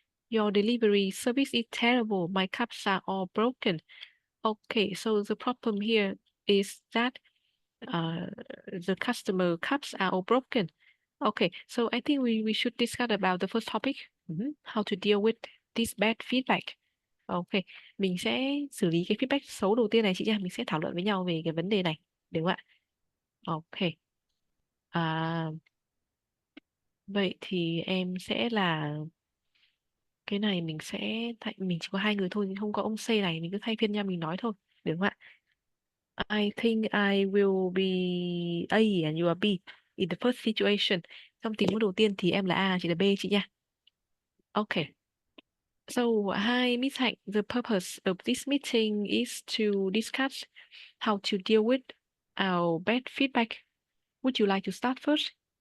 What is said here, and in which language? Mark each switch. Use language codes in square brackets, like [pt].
[en] Your delivery service is terrible. My cups are all broken. Okay, so the problem here is that the customer cups are all broken. Okay, so I think we should discuss about the first topic, how to deal with this bad feedback. [vi] Ok, mình sẽ xử lý cái feedback xấu đầu tiên này chị nha, mình sẽ thảo luận với nhau về cái vấn đề này, đúng không ạ? Ok. À, vậy thì em sẽ là cái này mình sẽ mình chỉ có hai người thôi, không có ông C này, mình cứ thay phiên nhau mình nói thôi, được không ạ? [en] I think I will be A and you are B in the first situation. [vi] Trong tình huống đầu tiên thì em là A, chị là B chị nha. [en] Okay. So, hi Miss Hạnh. The purpose of this meeting is to discuss how to deal with our bad feedback. Would you like to start first?